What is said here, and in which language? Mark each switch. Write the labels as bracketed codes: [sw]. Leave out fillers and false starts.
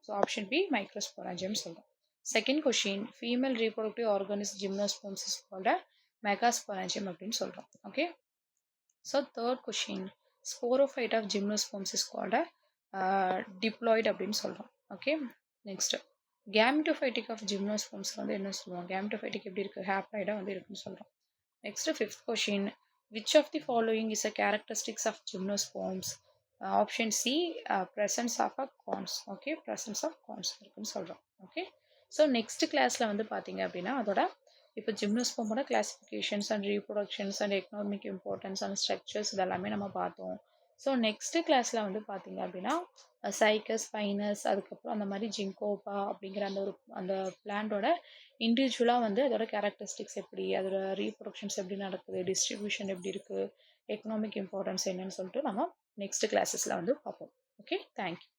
[en] So option B microsporangium சொல்கிறோம். Second question female reproductive organ is gymnosperms is called megasporangium [ta] அப்படின்னு சொல்கிறோம். [en] okay, so third question sporophyte of gymnosperms is called diploid [ta] அப்படின்னு சொல்கிறோம். Okay, next gametophytic of ஜிம்னோஸ்பர்ம்ஸ் வந்து என்ன சொல்லுவோம்? Gametophytic எப்படி இருக்குது? ஹேப்ளாய்டாக வந்து இருக்குன்னு சொல்கிறோம். [en] Next, fifth question. Which of the following is a characteristics of gymnosperms? Option C, presence of a cons. Okay, presence of cons [ta] இருக்குன்னு சொல்கிறோம். ஓகே, ஸோ நெக்ஸ்ட் கிளாஸில் வந்து பார்த்தீங்க அப்படின்னா அதோட இப்போ ஜிம்னோஸ்பர்மோட classifications and reproductions and economic importance and structures இதெல்லாமே நம்ம பார்த்தோம். ஸோ நெக்ஸ்ட்டு கிளாஸில் வந்து பார்த்தீங்க அப்படின்னா சைக்கஸ், ஸ்பைனஸ், அதுக்கப்புறம் அந்த மாதிரி ஜிங்கோபா அப்படிங்கிற அந்த பிளான்ட்டோட இண்டிவிஜுவலாக வந்து அதோட கேரக்டரிஸ்டிக்ஸ் எப்படி, அதோட ரீப்ரொடக்ஷன்ஸ் எப்படி நடக்குது, டிஸ்ட்ரிபியூஷன் எப்படி இருக்குது, எக்கனாமிக் இம்பார்ட்டன்ஸ் என்னன்னு சொல்லிட்டு நம்ம நெக்ஸ்ட் கிளாஸஸில் வந்து பார்ப்போம். Okay, thank you.